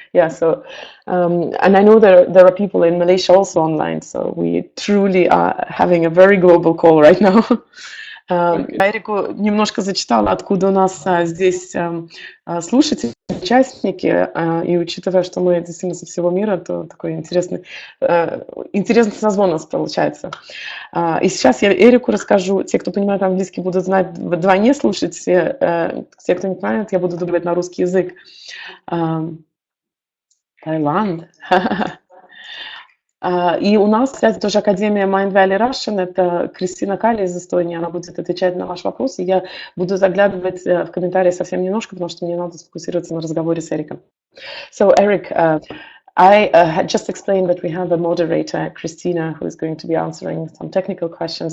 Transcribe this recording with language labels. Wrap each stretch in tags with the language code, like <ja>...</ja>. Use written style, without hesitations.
<en>Yeah, so, and I know there are people in Malaysia also online, so we truly are having a very global call right now.</en> <ru>Эрику немножко зачитала, откуда у нас здесь слушатели, участники, и учитывая, что мы действительно со всего мира, то такой интересный созвон у нас получается. И сейчас я Эрику расскажу, те, кто понимает английский, будут знать вдвойне слушать, те, кто не понимает, я буду дублировать на русский язык. Таиланд. И у нас, кстати, тоже Академия Mind Valley Russian, это Кристина Кали из Эстонии, она будет отвечать на ваш вопрос, и я буду заглядывать в комментарии совсем немножко, потому что мне надо сфокусироваться на разговоре с Эриком.</ru> <en>So, Eric, I had just explained that we have a moderator, Christina, who is going to be answering some technical questions.</en>